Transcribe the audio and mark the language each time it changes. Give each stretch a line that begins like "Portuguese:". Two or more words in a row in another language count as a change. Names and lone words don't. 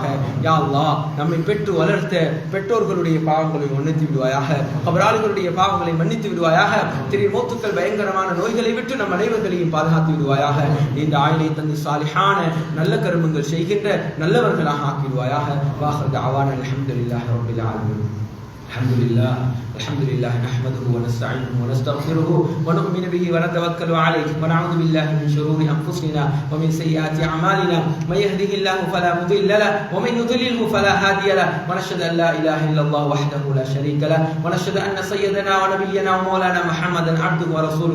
Tamil: யா அல்லாஹ் நம்மை பெற்று வளர்த்த பெற்றோர்களுடைய பாவங்களை மன்னித்து விடுவாயாக. கபராளிகளுடைய பாவங்களை மன்னித்து விடுவாயாக. திடீர் மௌத்துக்கள் பயங்கரமான நோய்களை விட்டு நம் அனைவர்களையும் பாதுகாத்து விடுவாயாக. இந்த ஆயிலை தந்து சாலிஹான நல்ல கர்மங்கள் செய்கின்ற நல்லவர்களாக ஆக்கிடுவாயாக.
Arabic: وآخر دعوانا الحمد لله رب العالمين. الحمد لله نحمده ونستعينه ونستغفره ونؤمن به ونتوكل عليه ونعوذ بالله من شرور أنفسنا ومن سيئات أعمالنا من يهده الله فلا مضل له ومن يضلله فلا هادي له ونشهد أن لا إله إلا الله وحده لا شريك له ونشهد أن سيدنا ونبينا ومولانا محمدا عبده ورسوله.